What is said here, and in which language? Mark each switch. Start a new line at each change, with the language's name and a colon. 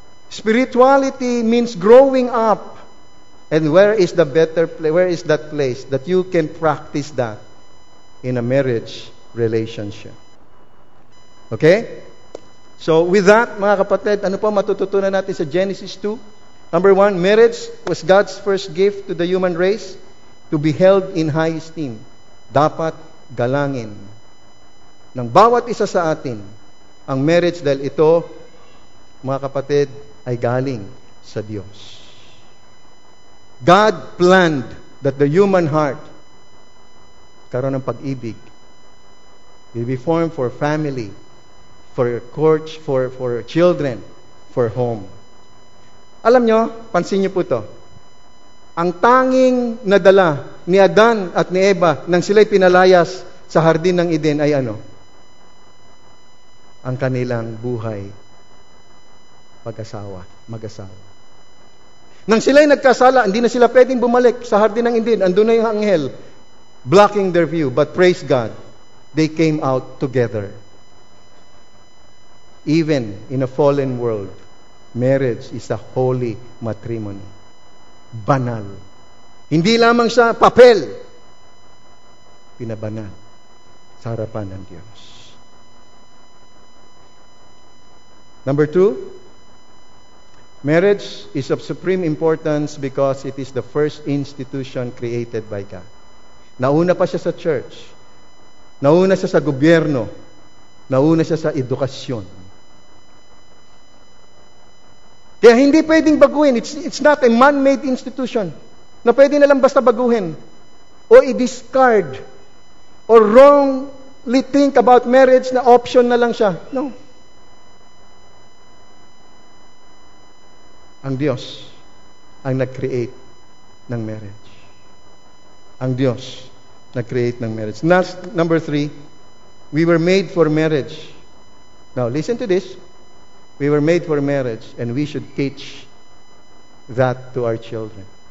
English: Spirituality means growing up. And where is that place that you can practice that in a marriage relationship? Okay? So with that,
Filipino: mga kapatid, ano po matututunan natin sa Genesis 2?
English: Number 1, marriage was God's first gift to the human race to be held in high esteem.
Filipino: Dapat galangin ng bawat isa sa atin ang marriage dahil ito, mga kapatid, ay galing sa Diyos.
English: God planned that the human heart
Filipino: karoon ng pag-ibig
English: will be formed for family, for courts, for children, for home.
Filipino: Alam nyo, pansin nyo po to. Ang tanging nadala ni Adan at ni Eva nang sila'y pinalayas sa hardin ng Eden ay ano? Ang kanilang buhay mag-asawa. Nang sila'y nagkasala, hindi na sila pwedeng bumalik sa hardin ng Eden. Andun na yung anghel
English: blocking their view. But praise God, they came out together. Even in a fallen world, marriage is a holy matrimony.
Filipino: Banal. Hindi lamang siya papel. Pinabanal sa harapan ng Diyos.
English: Number 2, marriage is of supreme importance because it is the first institution created by God.
Filipino: Nauna pa siya sa church. Nauna siya sa gobyerno. Nauna siya sa edukasyon. Kaya hindi pwedeng baguhin.
English: It's not a man-made institution
Filipino: na pwede na lang basta baguhin o i-discard
English: or wrongly think about marriage
Filipino: na option na lang siya. No. Ang Diyos ang nag-create ng marriage. Ang Diyos nag-create ng marriage.
English: Number 3, we were made for marriage. Now, listen to this. We were made for marriage, and we should teach that to our children.